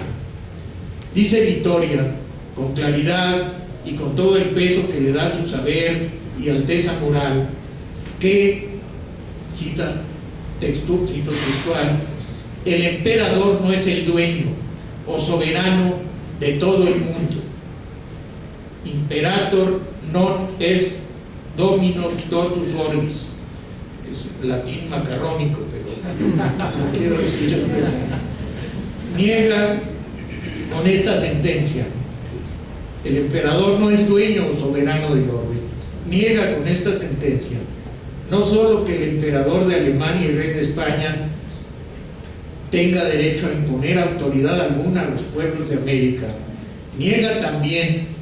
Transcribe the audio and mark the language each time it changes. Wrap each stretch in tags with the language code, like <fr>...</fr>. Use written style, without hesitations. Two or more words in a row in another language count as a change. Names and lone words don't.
<es>Dice Vitoria con claridad y con todo el peso que le da su saber y alteza moral que, cito textual, el emperador no es el dueño o soberano de todo el mundo.</es> <la>Imperator non est dominus totus orbis.</la> <es>Es latín macarrónico, pero no quiero decir expresamente. Niega con esta sentencia: el emperador no es dueño o soberano del orbe. Niega con esta sentencia no solo que el emperador de Alemania y rey de España tenga derecho a imponer autoridad alguna a los pueblos de América, niega también</es>